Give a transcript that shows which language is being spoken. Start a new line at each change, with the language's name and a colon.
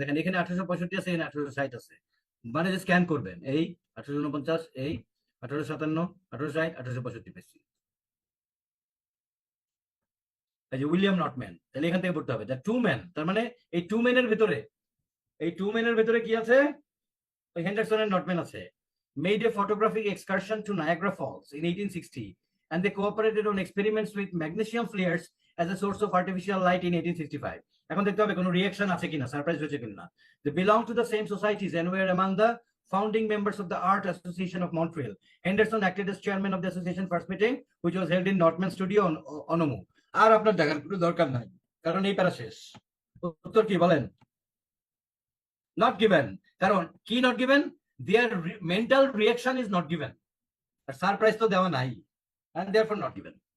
Bangla: দেখেন এখানে 1865 আছে, এখানে 1860 আছে, মানে যে স্ক্যান করবেন, এই 1849, এই 1857, 1860, 1865 পেয়েছি। এই যে উইলিয়াম নটম্যান, তাহলে এখান থেকে পড়তে হবে দ্য টু ম্যান, তার মানে এই টু ম্যানের ভিতরে, এই টু ম্যানের ভিতরে কি আছে? ওই হেন্ডারসন এন্ড নটম্যান আছে।
English: Made a photographic excursion to Niagara Falls in 1860 and they cooperated on experiments with magnesium flares as a source of artificial light in 1865.
Bangla: এখন দেখতে হবে কোনো রিঅ্যাকশন আছে কিনা, সারপ্রাইজ হয়েছে কিনা।
English: They belong to the same societies and were among the founding members of the Art Association of Montreal. Henderson acted as chairman of the association first meeting, which was held in Northman Studio on Onomu.
Bangla: আর আপনার দেখার কোনো দরকার নাই, কারণ এই প্যারা শেষ। উত্তর কি বলেন? Not given. কারণ কি not given?
English: Their mental reaction is not given.
Bangla: আর surprise তো দেওয়া নাই,
English: and therefore not given.